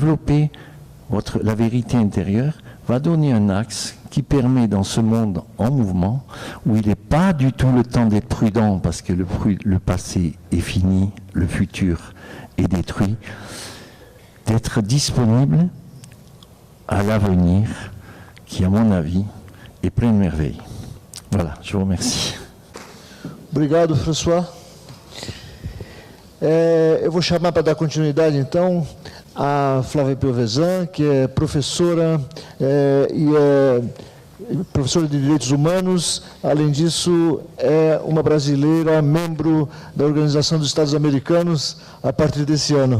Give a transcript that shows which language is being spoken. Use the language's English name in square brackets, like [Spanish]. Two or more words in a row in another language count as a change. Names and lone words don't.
[French] Donc développer la vérité intérieure va donner un axe qui permet dans ce monde en mouvement, où il n'est pas du tout le temps d'être prudent parce que le passé est fini, le futur est détruit, d'être disponible à l'avenir qui, à mon avis, est plein de merveilles. Voilà, je vous remercie. [Portuguese] Obrigado, François. Eu vou chamar para dar continuidade, então, a Flávia Piovesan, que é professora professora de Direitos Humanos. Além disso, é uma brasileira, membro da Organização dos Estados Americanos, a partir desse ano.